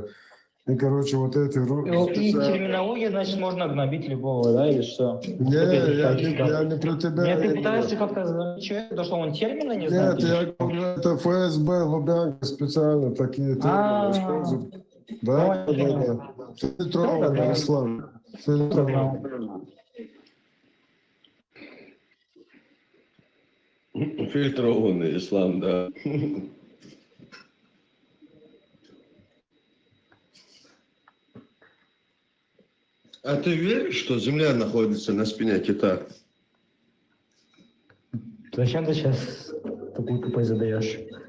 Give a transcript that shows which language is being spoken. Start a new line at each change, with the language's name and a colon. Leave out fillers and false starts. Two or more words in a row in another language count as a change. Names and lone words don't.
Russian: И, короче, вот эти... И терминология, значит, можно гнобить любого, да, или что? Не, я не про тебя. Нет, ты именно. пытаешься как-то гнобить человека, то, что он термины не знает? Нет, или я что? говорю, это ФСБ, Лубянка специально такие термины используют. Да? Да. Фильтрованный ислам. Фильтрованный. Фильтрованный ислам, да. А ты веришь, что Земля находится на спине кита? Зачем ты сейчас такую тупость задаешь?